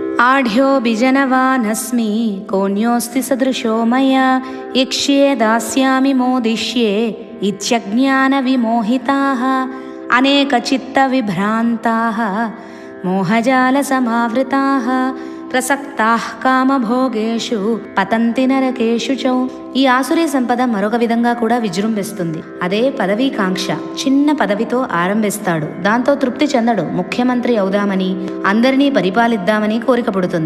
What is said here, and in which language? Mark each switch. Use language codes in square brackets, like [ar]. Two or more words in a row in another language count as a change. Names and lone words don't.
[sa] आढ्यो बिजनवानस्मि कोऽन्योऽस्ति सदृशो मया यक्ष्ये दास्यामि मोदिष्ये इत्यज्ञानविमोहिताः अनेकचित्तविभ्रान्ताः मोहजालसमावृताः ప్రసక్తాః కామభోగేషు పతంతి నరకేషు చౌ. [te] ఈ ఆసురీ సంపద మరొక విధంగా కూడా విజృంభిస్తుంది. అదే పదవీ కాంక్ష. చిన్న పదవితో ఆరంభిస్తాడు, దాంతో తృప్తి చెందడు. ముఖ్యమంత్రి అవుదామని, అందరినీ పరిపాలిద్దామని కోరిక పుడుతుంది.